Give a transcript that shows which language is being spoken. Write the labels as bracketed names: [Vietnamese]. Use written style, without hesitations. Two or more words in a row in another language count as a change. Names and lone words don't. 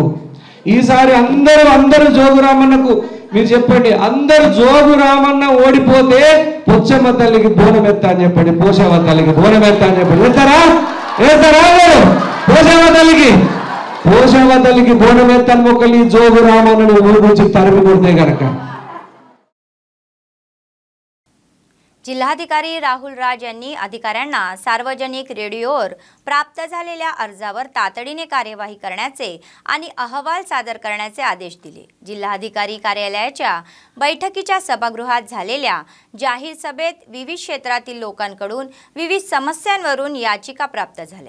[Telugu] ఈసారి అందరూ జోగు రామన్నకు మీరు చెప్పండి, అందరూ జోగు రామన్న ఓడిపోతే పొచ్చమ్మ తల్లికి బోనం ఎత్తా అని చెప్పండి, పోషమ్మ తల్లికి బోనం ఎత్తా అని చెప్పండి। ఎత్తారా? పోషమ్మ తల్లికి బోనం ఎత్తాను మొక్కలి జోగు రామన్నను ఊరు నుంచి తరిమి కొడితే గనక। [Marathi] जिल्हाधिकारी राहुल राज यांनी अधिकाऱ्यांना सार्वजनिक रेडिओवर प्राप्त झालेल्या अर्जावर तातडीने कार्यवाही करण्याचे आणि अहवाल सादर करण्याचे आदेश दिले। जिल्हाधिकारी कार्यालयाच्या बैठकीच्या सभागृहात झालेल्या जाहीर सभेत विविध क्षेत्रातील लोकांकडून विविध समस्यांवरून याचिका प्राप्त झाल्या।